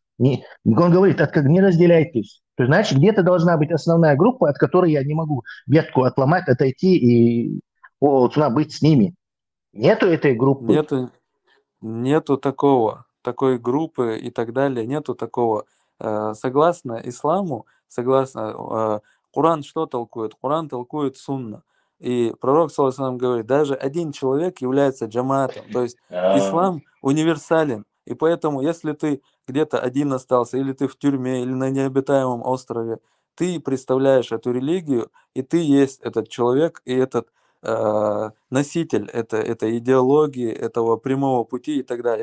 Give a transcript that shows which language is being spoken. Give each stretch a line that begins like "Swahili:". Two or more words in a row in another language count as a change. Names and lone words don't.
Russian: Он говорит, не разделяйтесь. То есть, значит, где-то должна быть основная группа, от которой я не могу ветку отломать, отойти и быть с ними. Нету этой группы. Нету такой группы и так далее, нету такого. Согласно исламу, Куран что толкует? Куран толкует сунна. И пророк,
Arabic: صلى الله عليه وسلم,
Russian: говорит, даже один человек является джамаатом. То есть ислам универсален. И поэтому, если ты где-то один остался, или ты в тюрьме, или на необитаемом острове, ты представляешь эту религию, и ты есть этот человек, и этот носитель этой идеологии, этого прямого пути и так далее.